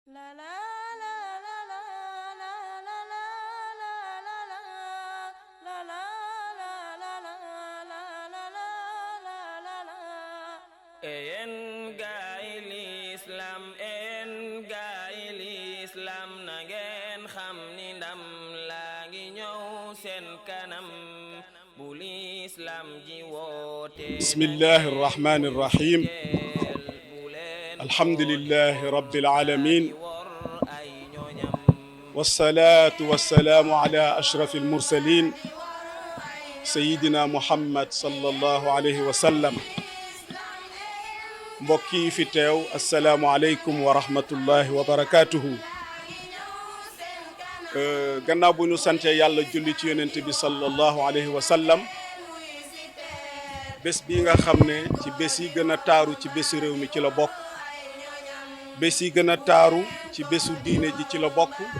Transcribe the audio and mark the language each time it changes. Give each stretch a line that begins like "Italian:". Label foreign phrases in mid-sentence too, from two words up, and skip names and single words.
Wolof: en gaay l'islam na ngeen xam ni ndam laa ngi ñëw seen kanam bu l'islam ji woote
Arabic: بسم الله الرحمن الرحيم الحمد لله رب العالمين والصلاة والسلام على أشرف المرسلين سيدنا محمد صلى الله عليه وسلم
Wolof: mbokk yi fi teew
Arabic: السلام عليكم ورحمة الله وبركاته
Wolof: gannaaw bu ñu sante yàlla julli ci yonent bi
Arabic: صلى الله عليه وسلم
Wolof: bés bi nga xam ne ci bés yi gën a taaru ci bésu réew mi ci la bokk bés yi gën a taaru ci bésu diine ji ci la bokk